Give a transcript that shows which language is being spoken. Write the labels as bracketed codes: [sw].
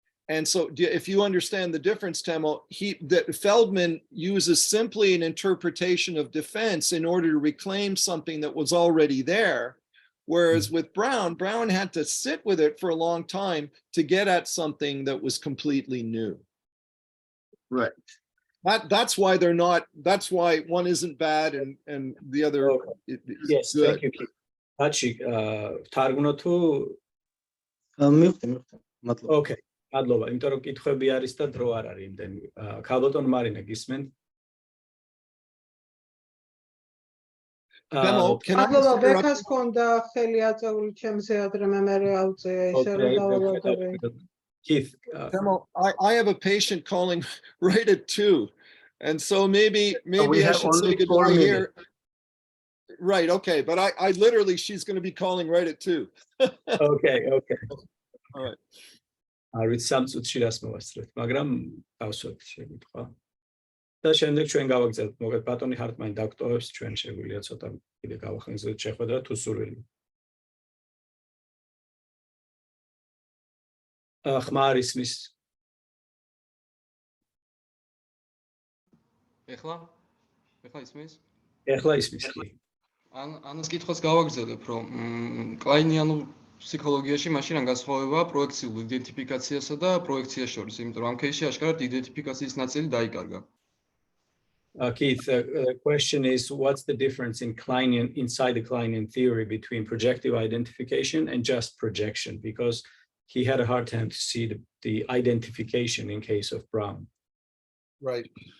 [en] And so if you understand the difference, Temo, that Feldman uses simply an interpretation of defense in order to reclaim something that was already there. Whereas with Brown had to sit with it for a long time to get at something that was completely new. Right. That's why they're not, that's why one isn't bad and the other is yes, good. Thank you, Keith. [ka] Dachi, თარგმნო თუ მადლობა. [en] Okay. [ka] მადლობა, იმიტომ რომ კითხვები არის და დრო არ არის იმდენი. ქალბატონ მარინა გისმენთ? მადლობა, ბექას ქონდა ხელი აწეული ჩემზე ადრე მე ავწია ისე რომ დავაბადე. [en] Keith, I have a patient calling right at 2. And so maybe I should say goodbye here. Right, okay, but I literally, she's going to be calling right at 2. Okay. All right. [ka] არ ვიცი სამ წუთში რას მოვასწრებთ, მაგრამ დავსვათ შეკითხვა. და შემდეგ ჩვენ გავაგზავნებთ მოგეთ ბატონი ჰაარტმანი დოქტორებს ჩვენ შეგვიძლია ცოტა კიდე გავახსენოთ შეხვედრა თუ სურვილი. ხმა არ ისმის. ეხლა ისმის? ეხლა ისმის. ანას კითხვას გავაგზავნებ, რომ კლაინიანულ ფსიქოლოგიაში მაშინ რა განსხვავება პროექციულ იდენტიფიკაციასა და პროექციას შორის, იმიტომ რომ ამ кейსში აშკარად იდენტიფიკაციის ნაწილი დაიკარგა. [en] Keith, the question is, what's the difference inside the Kleinian theory between projective identification and just projection? Because he had a hard time to see the identification in case of Brown. Right.